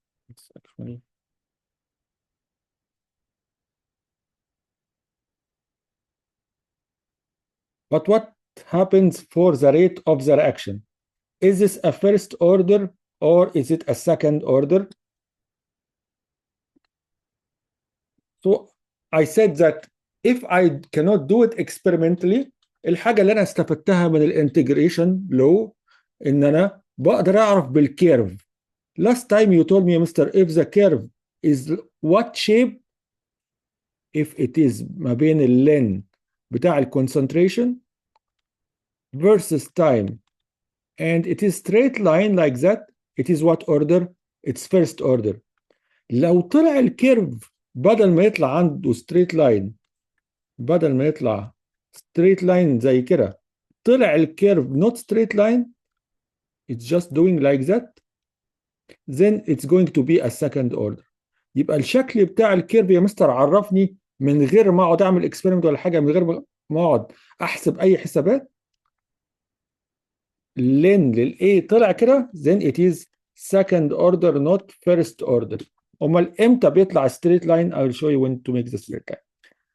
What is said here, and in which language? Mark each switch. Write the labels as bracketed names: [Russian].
[English] It's actually but what happens for the rate of the reaction? Is this a first order or is it a second order? So I said that if I cannot do it experimentally, [Arabic] الحاجة اللي أنا استفدتها من الانتجريشن لو إن أنا بقدر أعرف بالكيرف. [English] Last time you told me, Mr. if the curve is what shape, if it is [Arabic] ما بين اللين بتاع الكونسنتريشن [English] versus time and it is straight line like that, it is what order? It's first order. [Arabic] لو طلع الكيرف بدل ما يطلع عنده [English] straight line، [Arabic] بدل ما يطلع [English] straight line [Arabic] زي كده، طلع الكيرف [English] not straight line, it's just doing like that, then it's going to be a second order. [Arabic] يبقى الشكل بتاع الكيرف يا مستر عرفني من غير ما اقعد اعمل اكسبيرمنت ولا حاجه، من غير ما اقعد احسب اي حسابات، لين للاي طلع كده [English] then it is second order not first order. [Arabic] امال امتى بيطلع [English] straight line؟ I will show you when to make the straight line.